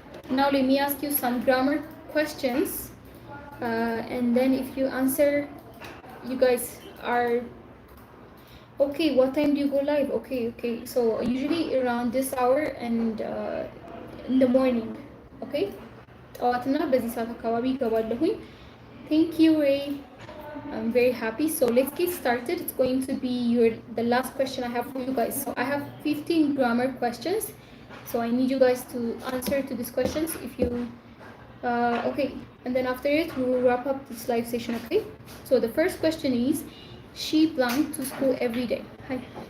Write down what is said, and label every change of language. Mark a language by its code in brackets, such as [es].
[en] Now let me ask you some grammar questions, and then if you answer, you guys are okay. What time do you go live? Okay. So usually around this hour and in the morning, okay? [am] ጠዋትና በዚህ ሰዓት አካባቢ ይገባለሁኝ። [en] Thank you, Ray. I'm very happy. So let's get started. It's going to be the last question I have for you guys. So I have 15 grammar questions. So I need you guys to answer to these questions. If you Okay, and then after it, we will wrap up this live session, okay? So the first question is, she belonged to school every day. Hi.